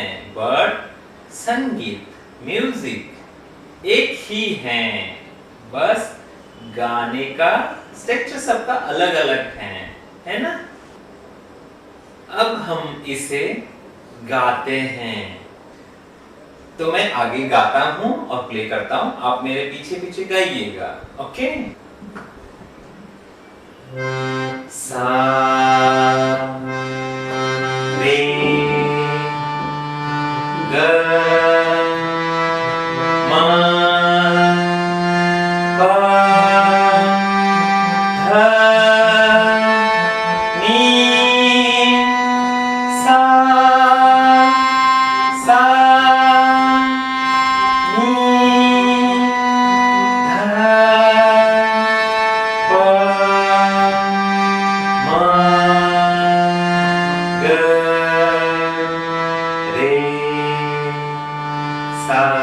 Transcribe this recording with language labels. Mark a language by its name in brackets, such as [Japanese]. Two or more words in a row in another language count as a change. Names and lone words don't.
[Hindi] बट संगीत, म्यूजिक एक ही है, बस गाने का स्ट्रक्चर सबका अलग अलग है ना? अब हम इसे गाते हैं, तो मैं आगे गाता हूं और प्ले करता हूं, आप मेरे पीछे पीछे गाइएगा। ओके, सा रे ग म प ध नी सा सा मा रे सा।